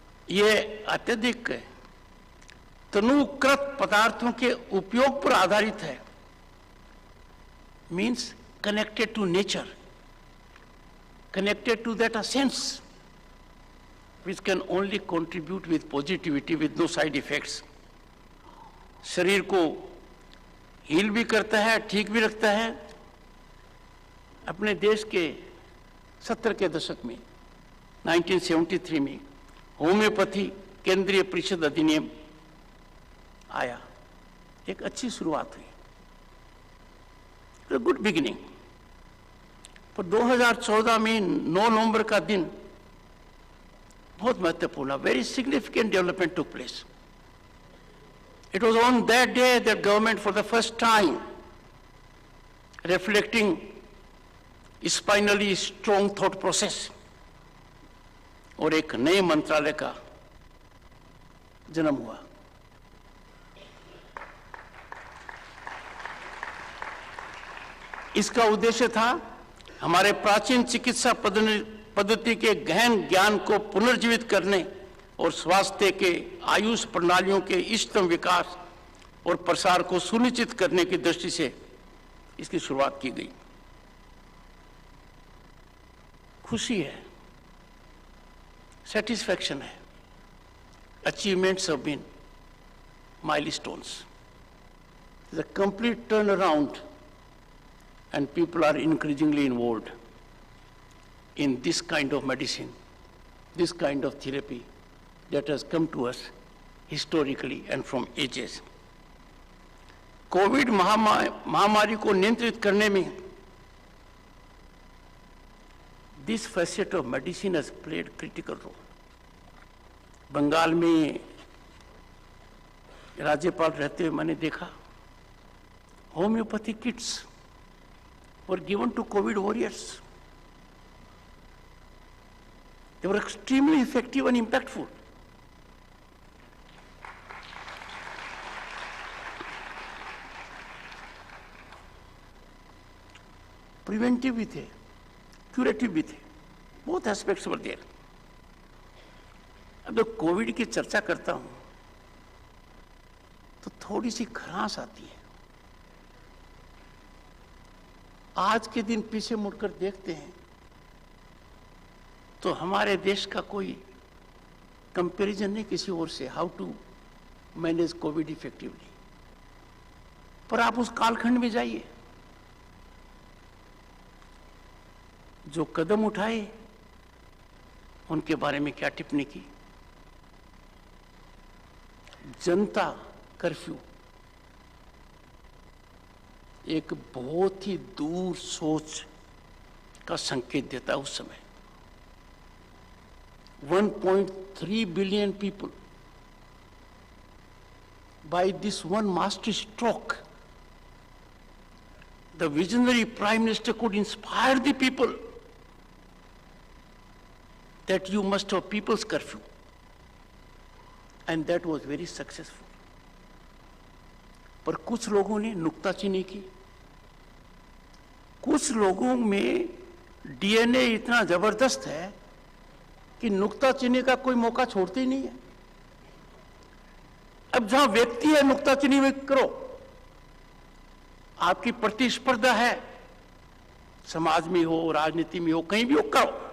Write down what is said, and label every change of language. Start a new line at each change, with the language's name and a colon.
Hindi: ये अत्यधिक तनुकृत पदार्थों के उपयोग पर आधारित है,
English: means connected to nature, connected to that essence which can only contribute with positivity with no side effects.
Hindi: शरीर को हील भी करता है, ठीक भी रखता है. अपने देश के 70 के दशक में 1973 में होम्योपैथी केंद्रीय परिषद अधिनियम आया. एक अच्छी शुरुआत हुई,
English: Good beginning.
Hindi: पर 2014 में 9 नवंबर का दिन बहुत महत्वपूर्ण,
English: Very significant development took place. It was on that day that government for the first time, reflecting spinally strong thought process,
Hindi: और एक नए मंत्रालय का जन्म हुआ. इसका उद्देश्य था हमारे प्राचीन चिकित्सा पद्धति के गहन ज्ञान को पुनर्जीवित करने और स्वास्थ्य के आयुष प्रणालियों के इष्टतम विकास और प्रसार को सुनिश्चित करने की दृष्टि से इसकी शुरुआत की गई. खुशी है, सेटिस्फैक्शन है.
English: Achievements have been milestones. The complete turnaround, and people are increasingly involved in this kind of medicine, this kind of therapy that has come to us historically and from ages.
Hindi: Covid महामारी को नियंत्रित करने में
English: this facet of medicine has played critical role.
Hindi: Bengal में राज्यपाल रहते हुए मैंने देखा homeopathy kits
English: were given to COVID warriors. They were extremely effective and impactful. Preventive
Hindi: भी थे,
English: curative भी थे, both aspects were there.
Hindi: अब जब कोविड की चर्चा करता हूं तो थोड़ी सी खराश आती है. आज के दिन पीछे मुड़कर देखते हैं तो हमारे देश का कोई कंपैरिजन नहीं किसी और से,
English: How to manage Covid effectively.
Hindi: पर आप उस कालखंड में जाइए, जो कदम उठाए उनके बारे में क्या टिप्पणी की. जनता कर्फ्यू एक बहुत ही दूर सोच का संकेत देता है. उस समय
English: 1.3 billion people by this one master stroke, the visionary prime minister could inspire the people that you must have people's curfew, and that was very successful.
Hindi: पर कुछ लोगों ने नुक्ताचीनी की. कुछ लोगों में डीएनए इतना जबरदस्त है कि नुक्ताचीनी का कोई मौका छोड़ते ही नहीं है। अब जहां व्यक्ति है नुक्ताचीनी में करो, आपकी प्रतिस्पर्धा है, समाज में हो, राजनीति में हो, कहीं भी हो, करो।